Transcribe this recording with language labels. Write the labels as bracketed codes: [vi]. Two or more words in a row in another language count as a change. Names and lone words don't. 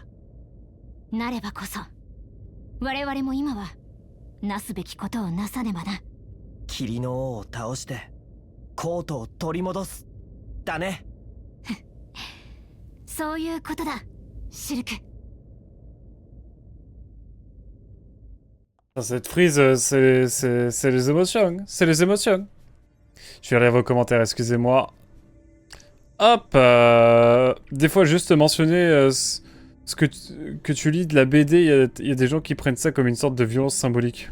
[ja] なればこそ我々も今はなすべきことをなさねばな。霧の王を倒してコートを取り戻すだね。そういうことだ、シルク。 [fr] Cette frise, c'est les émotions. C'est les émotions. Je vais lire vos commentaires, excusez-moi. Hop, des fois, juste mentionner ce que tu lis de la BD, il y a des gens qui prennent ça comme une sorte de violence symbolique.